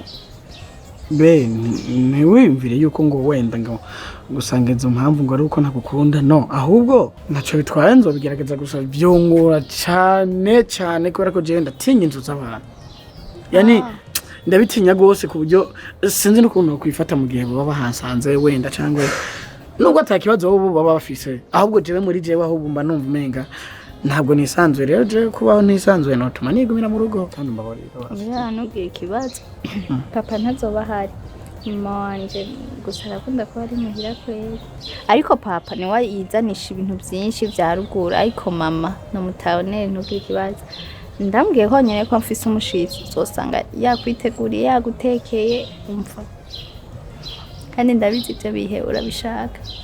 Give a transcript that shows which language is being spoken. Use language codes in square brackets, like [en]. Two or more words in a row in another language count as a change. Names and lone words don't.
[rn] be ntiwiyumvire yuko ngo wenda ngo gusanga izo mpamvu ngo ari uko ntakukunda no ahubwo ntacyo bitwaye nzobigerageza gusa byungura cyane cyane kubera ko jewe ndatinya inzu z'abantu yani ndabitinya rwose ku buryo sinzi n'ukuntu bakwifata mu gihe baba bahasanze wenda cyangwa nubwo atakibazo bo baba bafise ahubwo jewe muri jewe ahubwo mba numva umenga ntabwo nisanzuye rero jewe kubaho nisanzuye notuma nigumira mu rugo kandi mbabarira oya ntugire ikibazo papa ntazoba ahari mama wanje gusa arakunda kuba ari muhira kweli ariko papa niwe yizanisha ibintu byinshi vya ruguru ariko mama namutayonere ntugire ikibazo ndambwiye ko nyene ko mfise umushitsi uzosanga yakwiteguriye yagutekeye umva kandi ndabizi ibyo bihe urabishaka